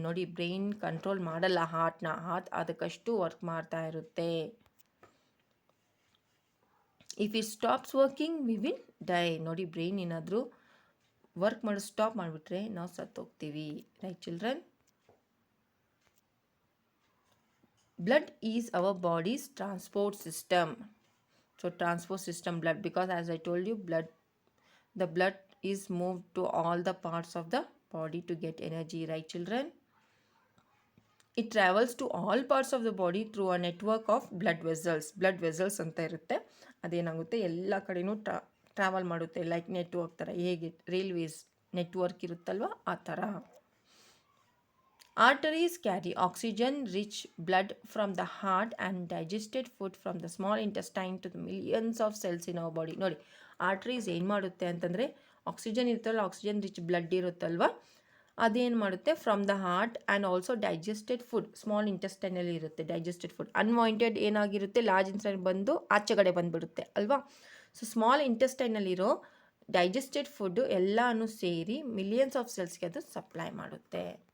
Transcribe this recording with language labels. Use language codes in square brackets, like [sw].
[kn] ನೋಡಿ, brain control ಮಾಡಲ್ಲ ಹಾರ್ಟ್ನ. Heart ಅದಕ್ಕಷ್ಟು work ಮಾಡ್ತಾ ಇರುತ್ತೆ. [en] If it stops working we will die. [kn] ನೋಡಿ, ಬ್ರೈನ್ ಏನಾದರೂ ವರ್ಕ್ ಮಾಡೋದು ಸ್ಟಾಪ್ ಮಾಡಿಬಿಟ್ರೆ ನಾವು ಸತ್ತೋಗ್ತೀವಿ. [en] Right children? Blood is our body's transport system. So transport system blood, because as I told you, the blood is moved to all the parts of the body to get energy. Right children? It travels to all parts of the body through a network of blood vessels. [kn] Blood vessels ಅಂತ ಇರುತ್ತೆ. ಅದೇನಾಗುತ್ತೆ, ಎಲ್ಲ ಕಡೆನೂ travel ಮಾಡುತ್ತೆ. Like network ಥರ, ಹೇಗೆ railways network ಇರುತ್ತಲ್ವ ಆ ಥರ. [en] Arteries carry oxygen-rich blood from the heart and digested food from the small intestine to the millions of cells in our body. [kn] ನೋಡಿ, ಆರ್ಟರೀಸ್ ಏನು ಮಾಡುತ್ತೆ ಅಂತಂದರೆ, ಆಕ್ಸಿಜನ್ ಇರುತ್ತಲ್ಲ, ಆಕ್ಸಿಜನ್ ರಿಚ್ ಬ್ಲಡ್ ಇರುತ್ತಲ್ವ, ಅದೇನು ಮಾಡುತ್ತೆ, [en] from the heart and also digested food, [kn] small ಇಂಟೆಸ್ಟೈನಲ್ಲಿ ಇರುತ್ತೆ digested food. Unwanted ಏನಾಗಿರುತ್ತೆ, ಲಾರ್ಜ್ ಇಂಟೆಸ್ಟೈನ್ ಬಂದು ಆಚೆಗಡೆ ಬಂದುಬಿಡುತ್ತೆ ಅಲ್ವಾ. ಸೊ ಸ್ಮಾಲ್ ಇಂಟೆಸ್ಟೈನಲ್ಲಿರೋ ಡೈಜೆಸ್ಟೆಡ್ ಫುಡ್ಡು ಎಲ್ಲನೂ ಸೇರಿ ಮಿಲಿಯನ್ಸ್ ಆಫ್ ಸೆಲ್ಸ್ಗೆ ಅದು ಸಪ್ಲೈ ಮಾಡುತ್ತೆ.